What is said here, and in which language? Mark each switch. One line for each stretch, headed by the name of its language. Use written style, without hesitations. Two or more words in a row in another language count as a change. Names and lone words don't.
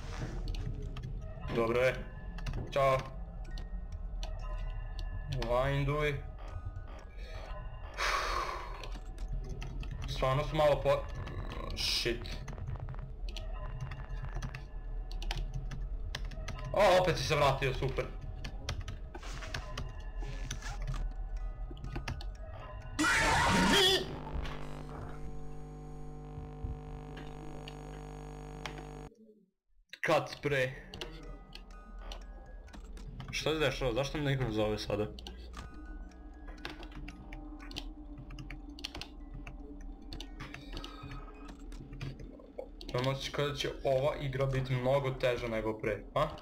Serbian: Dobro je. Ćao. Winduj. Stvarno su malo po... Shit. O, opet si se vratio, super.
English: Cut spray.
Serbian: Što se dešava? Zašto me niko ne zove sada? Imam osjećaj kada će ova igra biti mnogo teža nego pre, a?